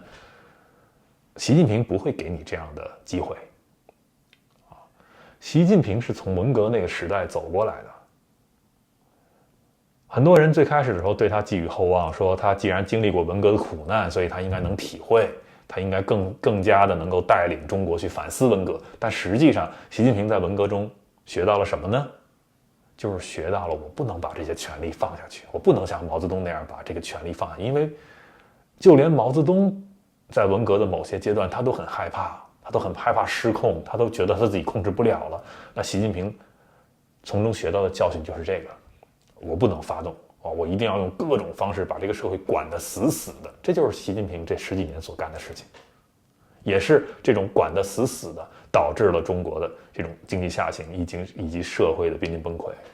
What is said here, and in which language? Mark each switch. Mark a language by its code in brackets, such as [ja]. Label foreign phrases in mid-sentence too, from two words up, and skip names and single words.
[zh] 習近平不會給你這樣的機會習近平是從文革那個時代走過來的，很多人最開始的時候對他寄予厚望，說他既然經歷過文革的苦難，所以他應該能體會，他應該更加的能夠帶領中國去反思文革。但實際上習近平在文革中學到了什麼呢？就是學到了我不能把這些權力放下去，我不能像毛澤東那樣把這個權力放下，因為就連毛澤東在文革的某些階段他都很害怕，他都很害怕失控，他都覺得他自己控制不了了。那習近平從中學到的教訓就是這個，我不能發動，我一定要用各種方式把這個社會管得死死的。這就是習近平這10幾年所幹的事情，也是這種管得死死的導致了中國的這種經濟下行以及社會的瀕臨崩潰。